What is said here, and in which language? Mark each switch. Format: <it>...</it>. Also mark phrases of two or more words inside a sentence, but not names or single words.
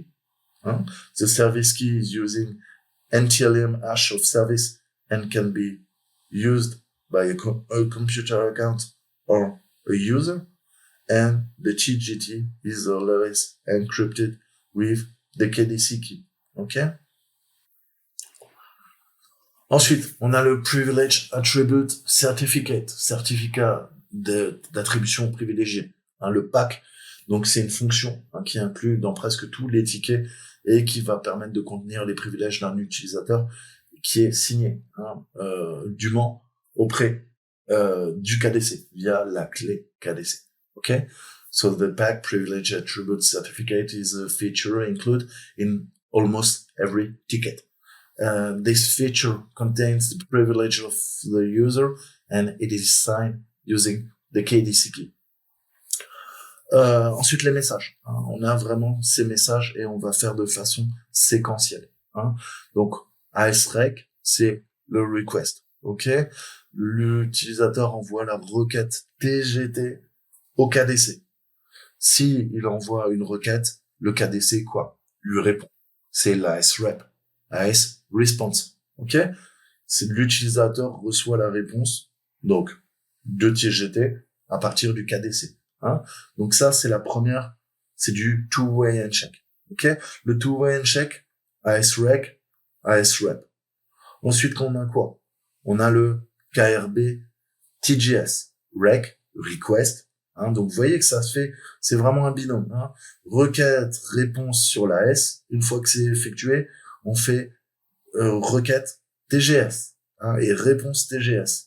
<en>The service key is using NTLM hash of service and can be used by a computer account or a user. And the TGT is always encrypted with the KDC key.</en> <fr>OK? Ensuite, on a le Privilege Attribute Certificate, certificat d'attribution privilégiée, le PAC. Donc, c'est une fonction qui inclut dans presque tous les tickets et qui va permettre de contenir les privilèges d'un utilisateur qui est signé dûment auprès du KDC via la clé KDC.</fr> <en>Okay? So the PAC Privilege Attribute Certificate is a feature included in almost every ticket. This feature contains the privilege of the user and it is signed using the KDC key.</en> <fr>Ensuite, les messages. On a vraiment ces messages et on va faire de façon séquentielle. Donc, ASREC, c'est le request. OK? L'utilisateur envoie la requête TGT au KDC. Si il envoie une requête, le KDC, lui répond. C'est l'ASREP.</fr> <en>AS response.</en> <fr>OK? C'est l'utilisateur reçoit la réponse. Donc, de TGT à partir du KDC. Hein. Donc ça, c'est la première, c'est du</fr> <en>two-way handshake.</en> <fr>Ok, le</fr> <en>two-way handshake,</en> <fr>ASREG, ASREP. Ensuite, on a quoi? On a le KRB TGS, REC, request. Hein, donc vous voyez que ça se fait, c'est vraiment un binôme. Hein. Requête, réponse sur la S. Une fois que c'est effectué, on fait requête TGS hein, et réponse TGS.</fr>